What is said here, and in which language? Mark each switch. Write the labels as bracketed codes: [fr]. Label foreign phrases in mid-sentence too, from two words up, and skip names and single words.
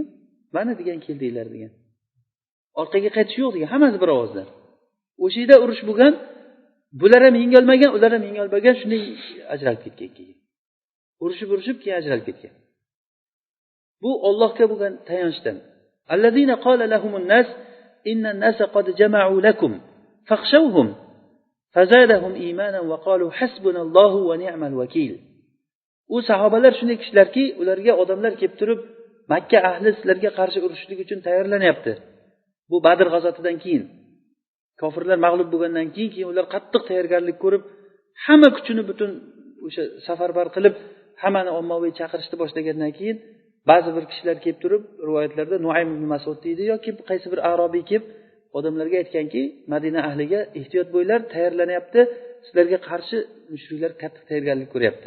[uz] Mana degan keldinglar degan. Orqaga qaytish yo'q degan, hammasi bir ovozdan. O'sha yerda urush bo'lgan, bular ham yengolmagan, ular ham yengolmagan, shunday ajralib ketgan keyin. Urushib keyin ajralib ketgan. Bu Allohga bo'lgan tayanchdan. [ar] الذين قال لهم الناس إن الناس قد جمعوا لكم فاخشوهم فزادهم إيمانا وقالوا حسبنا الله ونعم الوكيل. [uz] U sahobalar shunday kishilarki, ularga odamlar kelib turib, Makka ahli sizlarga qarshi urushlik uchun tayyorlanyapti. Bu Badr g'azotidan keyin, kofirlar mag'lub bo'lgandan keyin ular qattiq tayyorgarlik ko'rib, hamma kuchini butun o'sha safarbar qilib, hammani ommaviy chaqirishni boshlagandan keyin ba'zi bir kishilar kelib turib, rivoyatlarda Nuaym ibn Mas'ud deydi yoki qaysi bir arobiy kelib odamlarga aytganki, Madina ahliga ehtiyot bo'linglar, tayyorlanyapti, sizlarga qarshi mushriklar qattiq tayyorgarlik ko'ryapti.